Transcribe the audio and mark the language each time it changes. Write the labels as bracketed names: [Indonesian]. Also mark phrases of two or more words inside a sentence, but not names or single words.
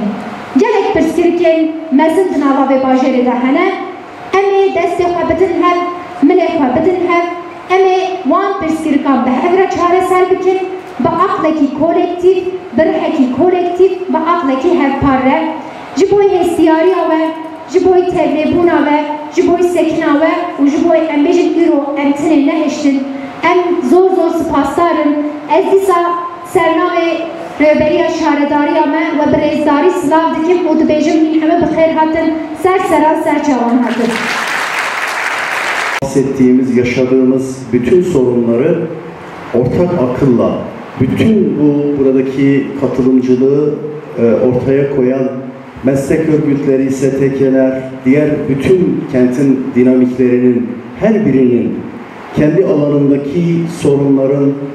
[Kurdish] Gelek pirsgirikên mezin di nava vê bajarê de hene, em ê destê xwe bidin hev, milê xwe bidin hev, em ê wan pirsgirikan bi hevra çareser bikin ba aqlekî kolektif, bi rihekî kolektif, ba aqlekî hevpare, ji bo hestiyariya we, ji bo tevlêbûna we, ji bo sekina we û ji bo em bêjin îro em tinê nehiştin, em zor spasdarin. Ez dîsa sernavê rêberiya şaredariya me ve bi rêzdarî silav dikim û dibêjim hîn heme bi xêr hatin, ser seran ser çavan hatin. [Turkish] Bahsettiğimiz, yaşadığımız bütün sorunları ortak akılla, bütün buradaki katılımcılığı ortaya koyan meslek örgütleri, STK'ler, diğer bütün kentin dinamiklerinin her birinin kendi alanındaki sorunların